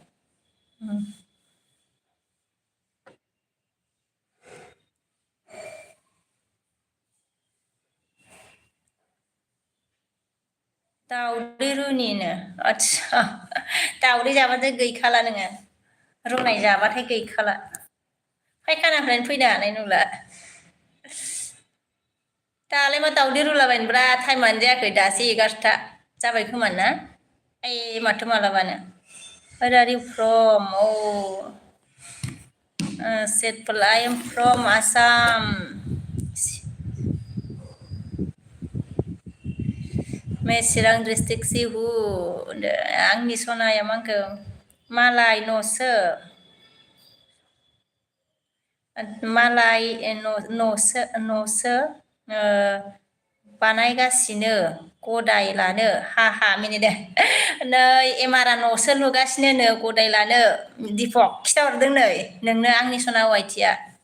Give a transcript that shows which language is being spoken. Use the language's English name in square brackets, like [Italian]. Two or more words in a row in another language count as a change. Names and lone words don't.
[Bodo] दाउदै रुनिनो आदसा दाउदै जाबाथाय गैखाला नोङो रुनाय जाबाथाय गैखाला फायखानानिफ्रायनो फैनो हानाय नंला दालाय मा दाउदै रुलाबायनोब्रा टाइमानो जायाखै दासो 11था जाबाय खोमा ना माथो मालाबानो [English] Where are you from? Oh, Setpal. I am from Assam. [Bodo] मैं चिरां डिस्ट्रिक्ट सिहु आंनि सनाया मांखो मालाय न'सो मालाय न'सो बानायगासिनो गदाय लानो हा मिनिदों नै एमारा न'सो लुगासिनो नो गदाय लानो दिपक खिथाहरदों नै नोंनो आंनि सना वाइटिया